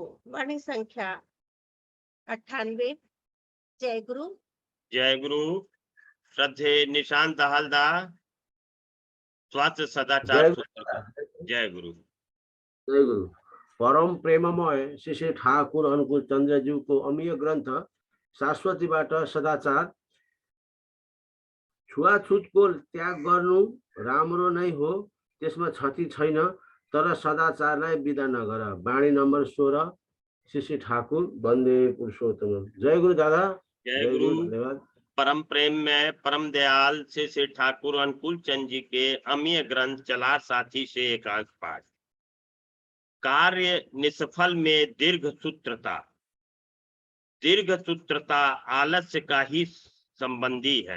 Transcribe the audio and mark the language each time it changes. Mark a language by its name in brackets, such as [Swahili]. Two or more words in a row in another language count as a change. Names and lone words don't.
[Nepali] वाणी संख्या 98। जय गुरु। जय गुरु। श्रद्धे निशांत दहालदा। स्वास्थ्य सदाचार सूत्र। जय गुरु। जय गुरु। परम प्रेममय श्री श्री ठाकुर अनुकूल चंद्र जी को अमीय ग्रंथ शाश्वतीबाट सदाचार। छुवाछुतको त्याग गर्नु राम्रो नै हो, त्यसमा क्षति छैन, तर सदाचारलाई विदा नगर। वाणी नम्बर 16। श्री श्री ठाकुर वन्दे पुरुषोत्तम। जय गुरु दादा। जय गुरु। धन्यवाद। [Hindi] परम प्रेम में परम दयाल श्री श्री ठाकुर अनुकूल चंद जी के अमीय ग्रंथ चलार साथी से एकांश पाठ। कार्य निष्फल में दीर्घ सूत्रता। दीर्घ सूत्रता आलस्य का ही संबंधी है।